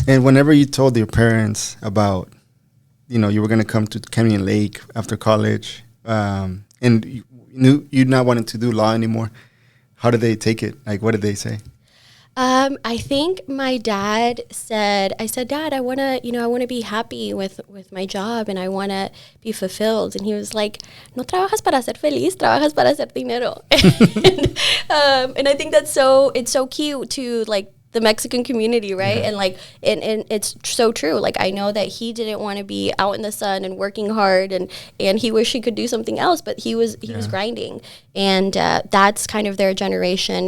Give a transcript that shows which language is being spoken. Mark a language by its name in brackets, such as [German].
[Spanish] And whenever you told your parents about, you were going to come to Canyon Lake after college, and you knew you're not wanting to do law anymore, how did they take it? Like, what did they say? I think my dad said, Dad, I want to be happy with my job and I want to be fulfilled. And he was like, no trabajas para ser feliz, trabajas para hacer dinero. [English] And I think it's so cute to like the Mexican community, right? Yeah. And like, and it's so true. Like, I know that he didn't want to be out in the sun and working hard, and he wished he could do something else, but he was grinding, and that's kind of their generation.